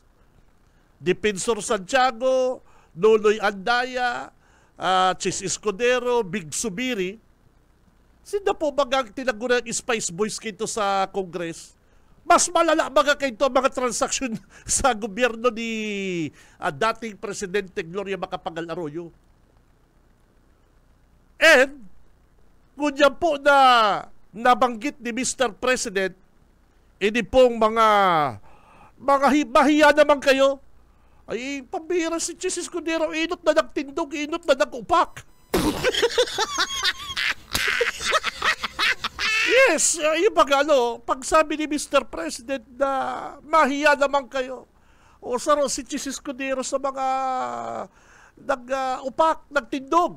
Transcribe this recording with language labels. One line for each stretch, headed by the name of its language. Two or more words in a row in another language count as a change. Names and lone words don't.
Bikol: Defensor Santiago, Nonoy Andaya, Chis Escudero, Big Subiri. Sinda po bagang tinagunan ng Spice Boys kito sa Congress? Mas malala baga kito mga transaksyon sa gobyerno ni dating Presidente Gloria Macapagal Arroyo.
English: And,
Bikol: kunya po na nabanggit ni Mr.
Filipino: President, hindi pong mga mahiya naman kayo.
Bikol: Ay, pambira si Chis Escudero, inot na nagtindog, inot na nagupak.
Filipino: Yes, yung pag sabi ni Mr. President na mahiya naman kayo.
Bikol: O saro si Chis Escudero sa mga nag-upak, nagtindog.